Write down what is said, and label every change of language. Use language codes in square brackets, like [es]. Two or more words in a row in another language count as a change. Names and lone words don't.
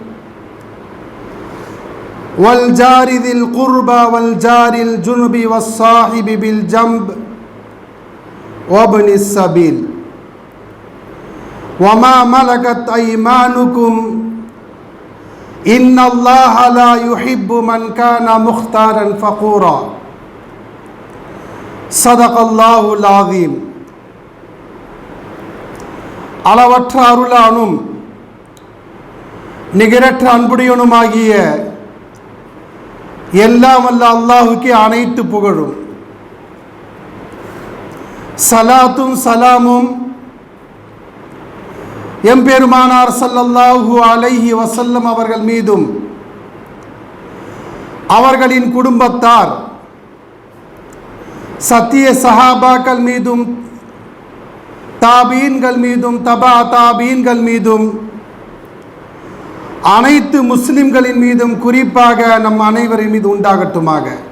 [ar] والجار ذي القربى والجار الجنب والصاحب بالجنب وابن السبيل وما ملكت أيمانكم إن الله لا يحب من كان مختالا فخورا صدق الله العظيم. [ta] அளவற்ற அருளானும் நிகரற்ற அன்புடையனுமாகிய எல்லாம் வல்ல அல்லாஹுக்கே அனைத்து புகழும். சலாத்தும் சலாமும் எம்பெருமானார் [ar] صلى الله عليه وسلم [ta] அவர்கள் மீதும் அவர்களின் குடும்பத்தார் சத்திய சஹாபாக்கள் மீதும் தாபீன்கள் மீதும் தபா தாபீன்கள் மீதும் அனைத்து முஸ்லிம்களின் மீதும் குறிப்பாக நம் அனைவரின் மீது உண்டாகட்டுமாக.